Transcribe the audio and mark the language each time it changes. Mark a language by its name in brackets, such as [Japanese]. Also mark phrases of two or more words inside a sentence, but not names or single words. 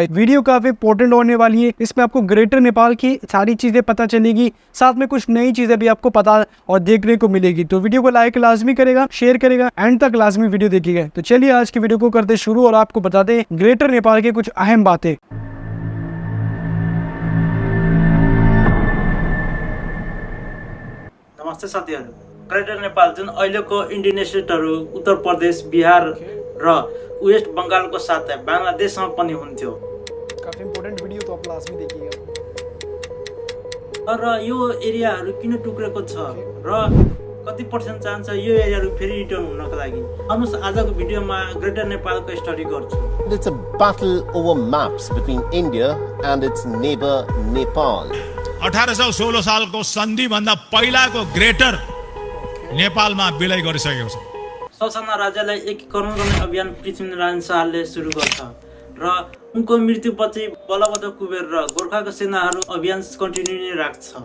[Hindi] वीडियो काफी इंपॉर्टेंट होने वाली है, इसमें आपको ग्रेटर नेपाल की सारी चीजें पता चलेगी, साथ में कुछ नई चीजें भी आपको पता और देखने को मिलेगी। तो वीडियो को लाइक लाजमी करेगा, शेयर करेगा, एंड तक लाजमी वीडियो देखिएगा। तो चलिए आज की वीडियो को करते शुरू और आपको बता दें ग्रेटर नेपाल के कुछ अहम बातें। [Nepali] नमस्ते साथीहरु, ग्रेटर नेपाल जुन अहिलेको इन्डियन स्टेटहरु उत्तर प्रदेश, बिहार र वेस्ट बंगालको साथै बांग्लादेशमा पनि हुन्थ्यो। [Hindi] काफी इम्पोर्टेन्ट भिडियो तो आप लाजमी देखिएगा। [Nepali] र यो एरियाहरु किन टुक्रेको छ र कति पर्सेन्ट चान्स यो एरियाहरु फेरि रिटर्न हुनको लागि अनुस आजको भिडियोमा ग्रेटर नेपालको स्टडी गर्छु। [English] It's a battle over maps between India and its neighbor Nepal. [Nepali] 1816 सालको सन्धि भन्दा पहिलाको ग्रेटर नेपालमा विलय गरिसकेको छ। ससाना राज्यलाई एकीकरण गर्ने अभियान पृथ्वीनारायण शाहले सुरु गर्छ र उनको मृत्युपछि बलभद्र कुबेर र गोर्खाको सेनाहरू अभियान कन्टिन्यू नै राख्छ।